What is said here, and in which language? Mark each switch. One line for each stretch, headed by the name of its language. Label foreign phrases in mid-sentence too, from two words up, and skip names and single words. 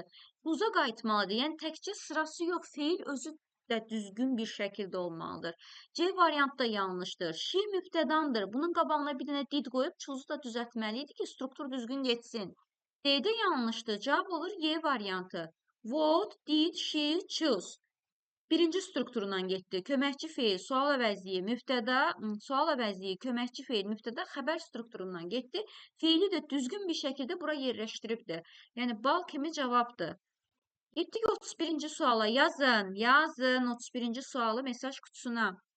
Azerbaijani: Çuza qayıtmalıdır. Yəni təkcə sırası yox, feil özü də düzgün bir şəkildə olmalıdır. C variantı da yanlışdır. She mübtədandır. Bunun qabağına bir dənə did qoyub çuzu da düzəltməliydi ki, struktur düzgün getsin. D-də yanlışdır. Cavab olur Y variantı.
English: What did she choose?
Azerbaijani: Birinci strukturundan getdi. Köməkçi feil, sual əvəzliyi, mübtəda, sual əvəzliyi, köməkçi feil, mübtəda, xəbər strukturundan getdi. Feili də düzgün bir şəkildə bura yerləşdiribdi. Yəni bal kimi cavabdır. Getdik 31-ci suala. Yazın, yazın 31-ci sualı mesaj kutusuna.